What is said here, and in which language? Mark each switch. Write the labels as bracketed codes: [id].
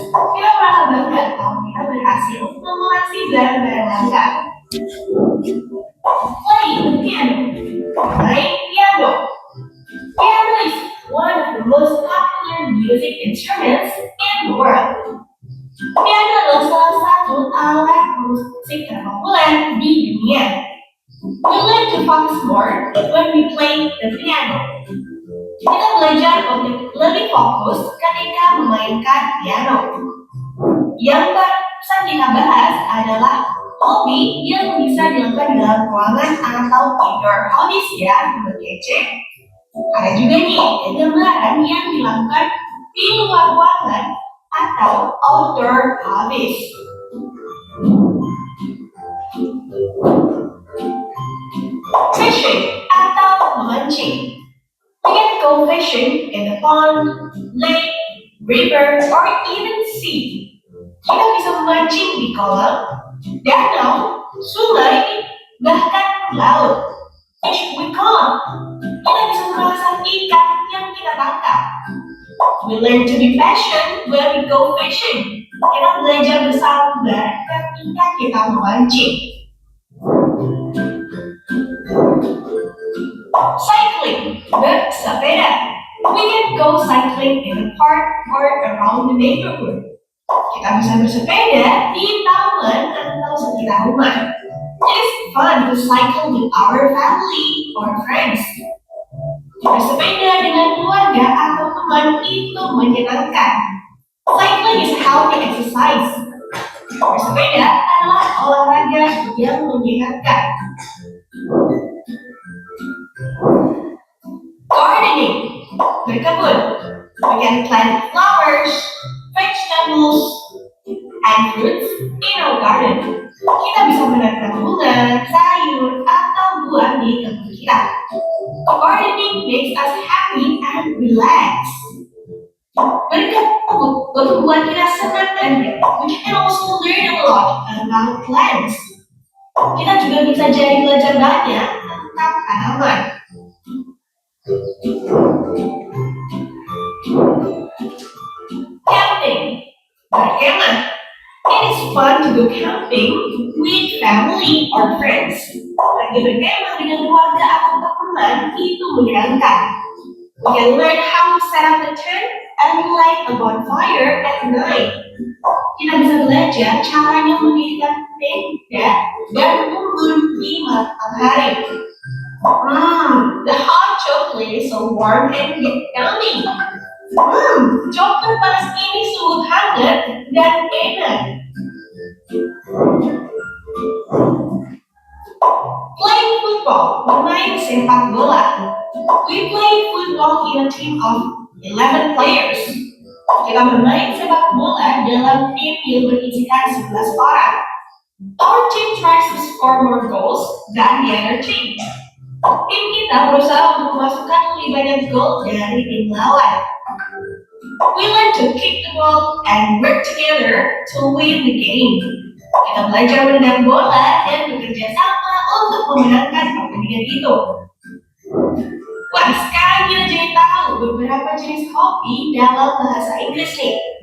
[id] Kita merasa bangga kalau kita berhasil mengoleksi barang-barang langka. [en] Playing the piano. Playing piano. Piano is one of the most popular music instruments in the world. [id] Piano adalah salah satu alat musik terpopuler di dunia. [en] We learn to focus more when we play the piano. [id] Kita belajar untuk lebih fokus ketika memainkan piano. Yang kita bahas adalah hobi yang bisa dilakukan dalam ruangan atau [en] indoor hobbies [id] ya, kece. Ada juga nih kegembaran yang dilakukan di luar ruangan atau [en] outdoor hobbies. [id] Fishing atau memancing. [en] We can go fishing in the pond, lake, river, or even sea. [id] Kita bisa memancing di kolam, danau, sungai, bahkan laut. [en] Fish we caught. [id] Kita bisa mengasah ikan yang kita tangkap. [en] We learn to be patient when we go fishing. [id] Kita belajar bersabar ketika kita memancing. [en] Cycling, [id] bersepeda. [en] We can go cycling in the park or around the neighborhood. [id] Kita bisa bersepeda di taman atau sekitar rumah. [en] It's fun to cycle with our family or friends. [id] Bersepeda dengan keluarga atau teman itu menyenangkan. [en] Cycling is healthy exercise. [id] Bersepeda adalah olahraga yang menyehatkan. Gardening, berkebun. [en] We can plant flowers, vegetables, and fruits in our garden. [id] Kita bisa menanam bunga, sayur, atau buah di kebun kita. [en] Gardening makes us happy and relaxed. [id] Berkebun membuat kita senang dan [en] we can also learn a lot about plants. [id] Kita juga bisa jadi belajar banyak tentang tanaman. Camping, berkemah. [en] It is fun to go camping with family or friends. [id] Pergi berkemah dengan keluarga atau teman itu menyenangkan. [en] We can learn how to set up a tent and light a bonfire at night. [id] Kita bisa belajar caranya mendirikan tenda dan unggun di malam hari. [en] The hot chocolate is so warm and yummy. [id] Coklat panas ini sungguh hangat dan enak. [en] Playing football, [id] bermain sepak bola. [en] We play football in a team of 11 players. [id] Kita bermain sepak bola dalam tim yang berisikan 11 orang. [en] Our team tries to score more goals than the other team. [id] Tim kita berusaha untuk memasukkan lebih banyak gol dari tim lawan. [en] We learn to kick the ball and work together to win the game. [id] Kita belajar menendang bola dan bekerja sama untuk memenangkan pertandingan itu. Wah, sekarang kita jadi tahu beberapa jenis hobi dalam bahasa Inggris nih.